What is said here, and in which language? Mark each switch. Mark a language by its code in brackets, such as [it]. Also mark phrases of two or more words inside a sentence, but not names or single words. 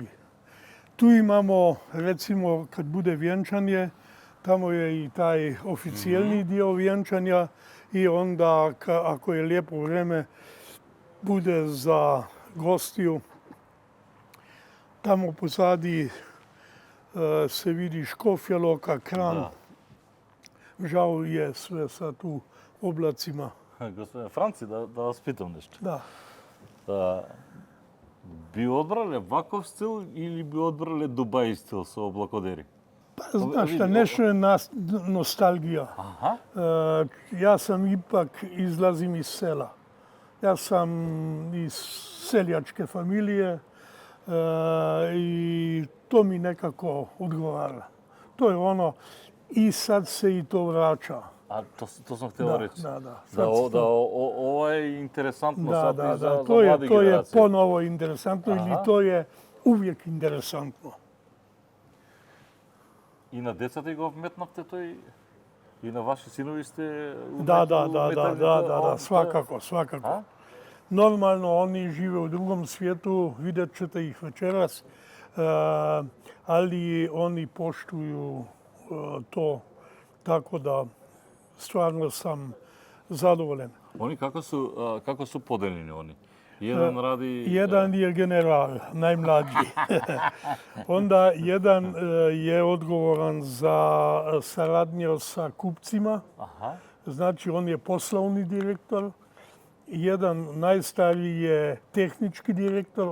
[hr] Tu imamo, recimo, kad bude vjenčanje, tamo je i taj oficijelni dio vjenčanja i onda, ako je lijepo vrijeme, bude za gostiju. Tamo pozadi se vidi škofja loka, kran. Žao je sve sad u oblacima. Gospodine Franci, da vas pitam nešto. Da. [mk] Би одбрале ваков стил или би одбрале Дубај стил со облакодери? [hr] Pa, znaš šta, nešto je nostalgija. Ja sam ipak izlazim iz sela. Ja sam iz seljačke familije i to mi nekako odgovara. To je ono, i sad se i to vraća. [sr] А то сам хотел речи. [mk] Да. Ова е интересантно сад и за [hr] to je, [mk] млади [hr] to je [mk] генерации. [hr] ponovo interesantno ili to je uvijek interesantno. [mk] И на децата и го вметнавте тој и на ваши синови сте [hr] Da, svakako. Normalno, oni žive u drugom svijetu, vidjet ćete ih večeras, ali oni poštuju to, tako da stvarno sam zadovoljan. [mk] Они како су поделени они? [hr] Jedan radi... Jedan je general, najmlađi. Onda jedan je odgovoran za saradnju sa kupcima. Znači, on je poslovni direktor. Jedan najstariji je tehnički direktor.